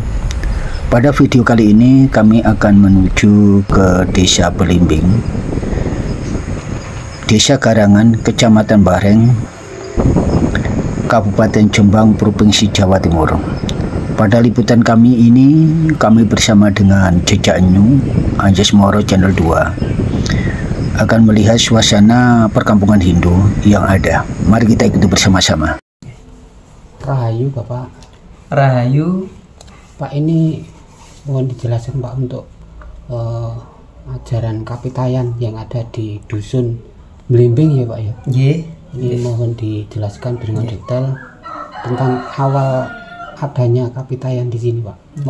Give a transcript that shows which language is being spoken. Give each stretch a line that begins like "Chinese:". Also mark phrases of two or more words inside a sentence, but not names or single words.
Indonesian: Pada video kali ini kami akan menuju ke Desa Belimbing, Desa Garangan, Kecamatan Bareng, Kabupaten Jombang, Provinsi Jawa Timur. Pada liputan kami ini, kami bersama dengan Jejak New, Anjas Moro Channel 2 akan melihat suasana perkampungan Hindu yang ada. Mari kita ikuti bersama-sama. Rahayu Bapak. Rahayu. Pak, ini mohon dijelaskan Pak untuk ajaran kapitayan yang ada di Dusun Belimbing ya Pak ya. Ini mohon dijelaskan dengan detail tentang awal adanya kapitayan di sini Pak.